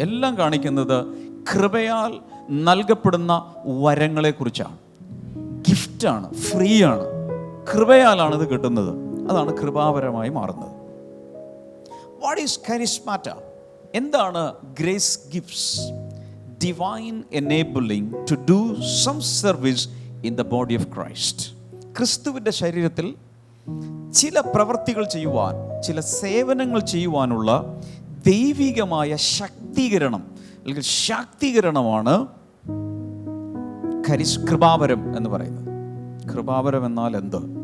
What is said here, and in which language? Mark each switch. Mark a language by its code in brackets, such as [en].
[ml] എല്ലാം കാണിക്കുന്നത് കൃപയാൽ നൽകപ്പെടുന്ന വരങ്ങളെ കുറിച്ചാണ്. ഗിഫ്റ്റാണ്, ഫ്രീ ആണ്, കൃപയാലാണ് ഇത് കിട്ടുന്നത്. അതാണ് കൃപാവരമായി മാറുന്നത്. [en] What is charismata? [ml] എന്താണ് grace gifts? [en] divine enabling to do some service in the body of Christ. [ml] ക്രിസ്തുവിൻ്റെ ശരീരത്തിൽ ചില പ്രവൃത്തികൾ ചെയ്യുവാൻ, ചില സേവനങ്ങൾ ചെയ്യുവാനുള്ള ദൈവികമായ ശക്തീകരണം അല്ലെങ്കിൽ ശാക്തീകരണമാണ് കൃപാവരം എന്ന് പറയുന്നത്. കൃപാവരം എന്നാൽ എന്ത്?